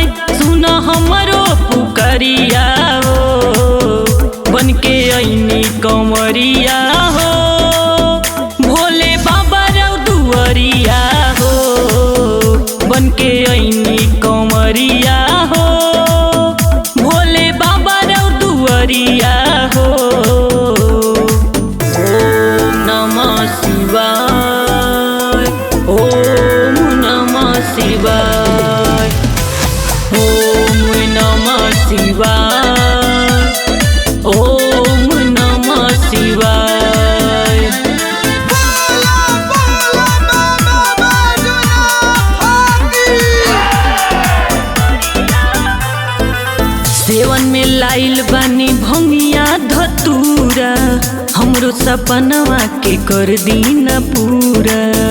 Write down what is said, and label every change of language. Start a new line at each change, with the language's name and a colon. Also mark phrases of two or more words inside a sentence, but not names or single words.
Bhojpuri: सुन हमरो पुकरिया हो, बन के ऐनी कंवरिया हो, भोले बाबा रो दुआरिया हो। बन के ऐनी कंवरिया हो, भोले बाबा रो दुआरिया हो।
Sanskrit: ओम नमः शिवाय, ओम नमः शिवाय, ओम नमः शिवाय, ओम नमः शिवाय।
Bhojpuri: बोला बोला बाबा बैजनाथ की। सेवन में लाइल बानी भंगिया धतूरा, हमरो सपनवा के कर दीना पूरा।